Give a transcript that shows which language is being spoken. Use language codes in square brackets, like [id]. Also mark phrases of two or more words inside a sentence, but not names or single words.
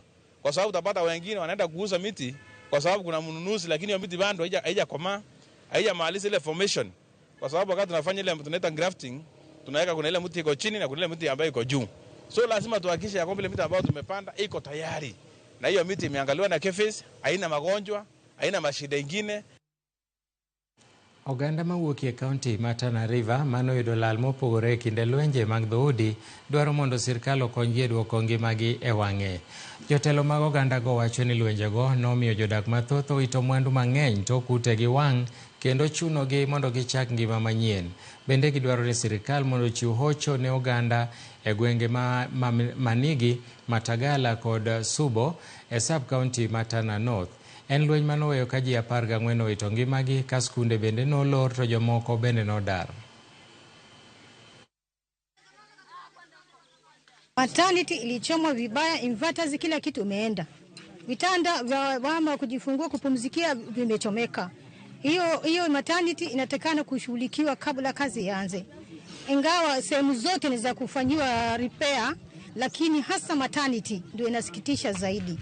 [sw] Kwa sababu utapata wengine wanaenda kuuza miti kwa sababu kuna mnunuzi, lakini hiyo miti bado haijakomaa, haijamaliza ile formation. Kwa sababu wakati tunafanya ile tunaita grafting, tunaweka kuna ile miti iko chini na kuna ile miti ambayo iko juu. So lazima tuhakikishe ya kwamba ile miti ambayo tumepanda iko tayari. Na hiyo miti imeangaliwa na KEPHIS, haina magonjwa, haina mashida mengine. [luo] Oganda mawuok e kaunti ma Tana River manoyudo lal mopogore kinde lwenje mag dhoudi dwaro mondo sirkal okonygi e duoko ngimagi e wang'e. Jotelo mag oganda go wacho ni lwenjego nomiyo jodak mathoth owito mwandu mang'eny to kutegi wang' kendo chunogi mondo gichak ngima manyien. Bende gidwaro ni sirkal mondo ochiw hocho ne oganda e gwenge manigi Matagala kod Subo e sub-county ma Tana North. En lweny manoweyo ka ji 14 owito ngimagi ka skunde bende nolor to jomoko bende nodar. [sw] Maternity ilichomwa vibaya, inverters kila kitu umeenda. Vitanda vya mama kujifungua kupumzikia vimechomeka. Hiyo maternity inatakana kushughulikiwa kabla kazi ianze. Ingawa sehemu zote ni za kufanyiwa repair, lakini hasa maternity ndio inasikitisha zaidi.